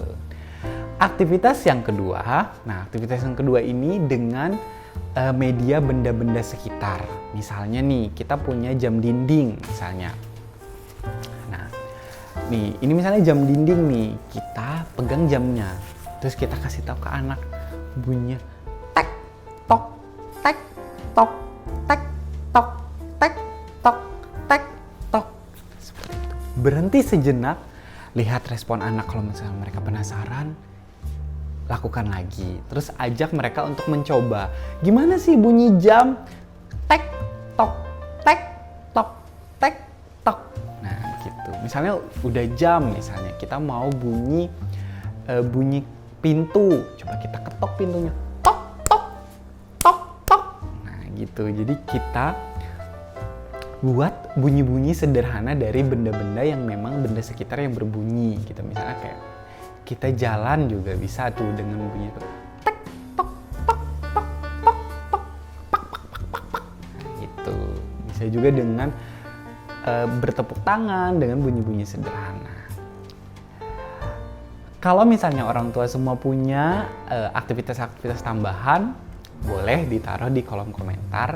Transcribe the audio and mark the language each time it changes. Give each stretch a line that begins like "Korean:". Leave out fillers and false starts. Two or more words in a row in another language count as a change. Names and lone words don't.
Indonesian: Aktivitas yang kedua, ini dengan media benda-benda sekitar. Misalnya nih, kita punya jam dinding misalnya. Nah, nih, ini misalnya jam dinding nih, kita pegang jamnya. Terus kita kasih tahu ke anak bunyinya tek tok tek tok tek tok tek tok tek tok. Seperti itu. Berhenti sejenak, lihat respon anak. Kalau misalnya mereka penasaran, lakukan lagi. Terus ajak mereka untuk mencoba. Gimana sih bunyi jam? Tek, tok, tek, tok, tek, tok. Nah gitu. Misalnya udah jam, misalnya kita mau bunyi pintu. Coba kita ketok pintunya. Tok, tok, tok, tok. Nah gitu. Jadi kita buat bunyi-bunyi sederhana dari benda-benda yang memang benda sekitar yang berbunyi. Gitu. Misalnya kayak kita jalan juga bisa tuh dengan bunyi tek tok tok tok tok tok pak pak pak pak pak. Nah, gitu. Bisa juga dengan bertepuk tangan dengan bunyi-bunyi sederhana. Kalau misalnya orang tua semua punya aktivitas-aktivitas tambahan, boleh ditaruh di kolom komentar.